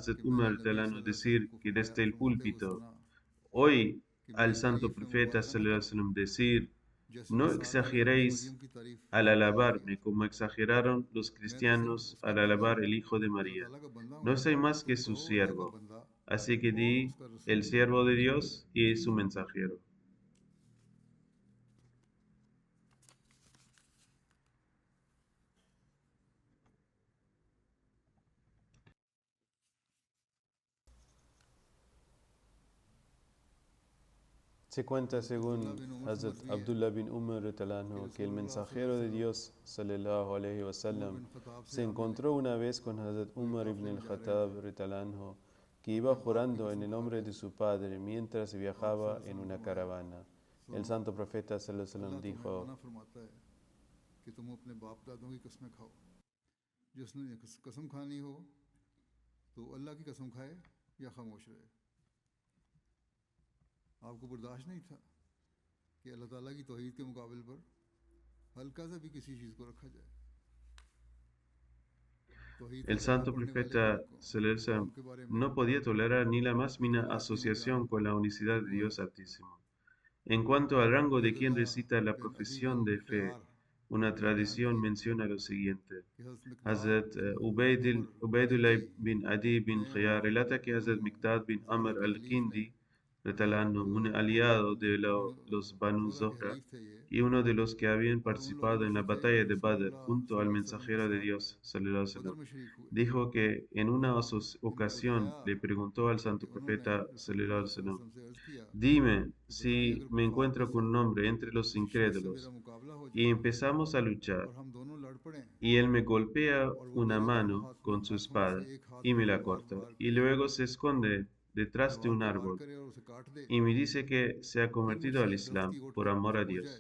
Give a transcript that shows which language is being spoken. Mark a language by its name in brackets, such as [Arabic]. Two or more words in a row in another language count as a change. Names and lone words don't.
[Spanish] Umar Talano decir que desde el púlpito: hoy al santo profeta [Arabic] صلى الله عليه وسلم [Spanish] decir: no exageréis al alabarme como exageraron los cristianos al alabar el Hijo de María. No soy más que su siervo. Así que di el siervo de Dios y su mensajero. Se cuenta según Hazrat Abdullah bin Umar [Arabic] رضي الله عنه, [Spanish] que el mensajero de Dios [Arabic] صلى الله عليه وسلم [Spanish] se encontró una vez con Hazrat Umar ibn al-Khattab [Arabic] رضي الله عنه, [Spanish] que iba jurando en el nombre de su padre mientras viajaba en una caravana. El santo profeta [Arabic] صلى الله عليه وسلم [Spanish] dijo: [Urdu] کہ تم اپنے باپ دادوں کی قسمیں کھاؤ، جس نے قسم کھانی ہو تو اللہ کی قسم کھائے یا خاموش رہے. آپ کو برداشت نہیں تھا کہ اللہ تعالیٰ کی توحید کے مقابلے پر ہلکا سا بھی کسی چیز کو رکھا جائے. [Spanish] El santo profeta [Arabic] صلى الله عليه وسلم [Spanish] no podía tolerar ni la más mínima asociación con la unicidad de Dios Altísimo. En cuanto al rango de quien recita la profesión de fe, una tradición menciona lo siguiente. Hazrat Ubaidullah bin Adi bin Khiyar relata que Hazrat Miqdad bin Amr al-Kindi, un aliado de los Banu Zohra y uno de los que habían participado en la batalla de Badr junto al mensajero de Dios, [Arabic] صلى الله عليه وسلم, [Spanish] dijo que en una ocasión le preguntó al santo profeta, [Arabic] صلى الله عليه وسلم: [Spanish] dime si me encuentro con un hombre entre los incrédulos. Y empezamos a luchar, y él me golpea una mano con su espada y me la corta, y luego se esconde detrás de un árbol y me dice que se ha convertido al Islam por amor a Dios.